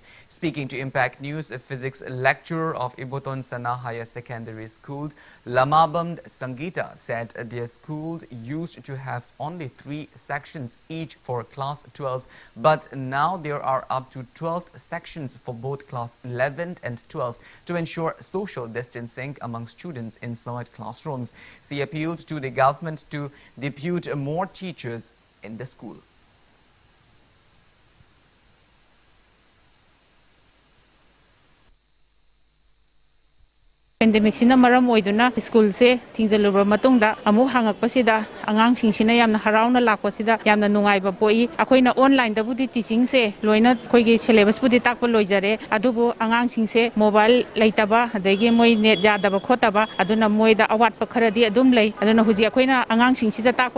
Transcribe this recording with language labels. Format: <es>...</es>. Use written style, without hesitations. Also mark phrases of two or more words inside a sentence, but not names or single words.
<en>Speaking to Impact News, a physics lecturer of Iboton Sana Higher Secondary School, Lamabam Sangita, said their school used to have only 3 sections each for class 12, but now there are up to 12 sections for both class 11 and 12 to ensure social distancing among students inside classrooms. She appealed to the government to depute more teachers in the school.</en> <mni>Pandemic sina maram oiduna school se thingjalubra matungda amu hangakpasida angangsing sina yamna harauna lakpasida yamna nungaiba poi akoina online da budi teaching se loina khoigi syllabus budi takpa loijare adubu angangsing se mobile laitaba adagi moi net yadaba khotaba aduna moida awatpa kharadi adum lei aduna huji akoina angangsing sida takpa</mni>